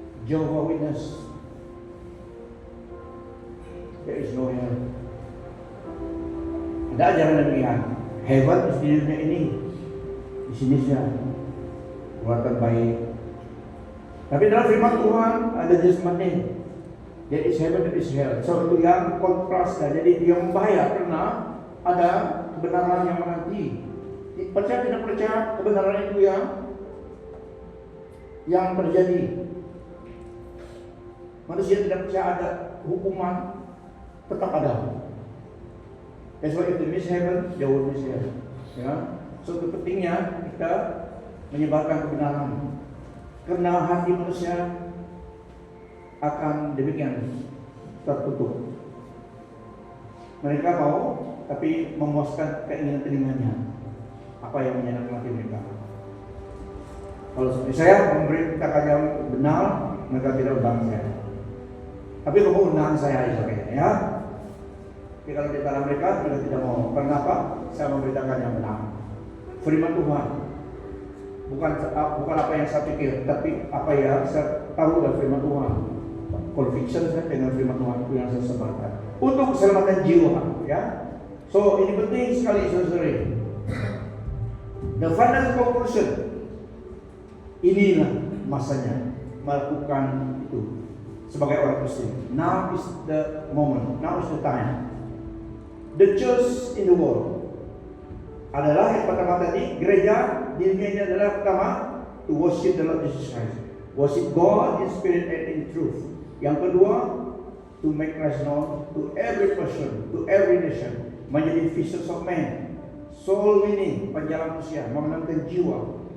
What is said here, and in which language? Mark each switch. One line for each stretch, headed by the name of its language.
English: Jehovah Witness, there is no hell.
Indonesian: Ada ajaran demikian. Hebat di dunia ini, di sini saja buatan baik. Tapi dalam firman Tuhan ada
English: judgment day. There is heaven, there is hell.
Indonesian: So itu yang kontras. Jadi dia membayar karena ada kebenaran yang menanti. Percaya tidak percaya, kebenaran itu yang terjadi. Manusia tidak percaya ada hukuman, tetap ada.
English: That's why if they miss heaven, they will miss hell.
Indonesian: Ya. So itu pentingnya kita menyebarkan kebenaran. Karena hati manusia akan demikian tertutup. Mereka mau, tapi memuaskan keinginan telinganya. Apa yang menyenangkan hati mereka. Kalau seperti saya memberitakan yang benar, mereka tidak undang saya. Tapi kamu undang saya sebagainya, ya. Tapi kalau di antara mereka tidak mau. Kenapa? Saya memberitakan yang benar. Firman Tuhan. Bukan apa yang saya pikir, tapi apa yang saya tahu dari firman Tuhan. Conviction saya dengan firman Tuhan itu yang saya sebarkan untuk keselamatan jiwa, ya. So ini penting sekali, saudara.
English: The final conclusion,
Indonesian: inilah masanya melakukan itu sebagai orang Kristen.
English: Now is the moment, now is the time. The church in the world
Indonesian: adalah yang pertama tadi, gereja di dunia ini adalah pertama
English: to worship the Lord Jesus Christ, worship God in spirit and in truth.
Indonesian: Yang kedua,
English: to make Christ known to every person, to every nation,
Indonesian: menjadi
English: fishers of men, soul winning,
Indonesian: penjalan manusia, memenangkan jiwa.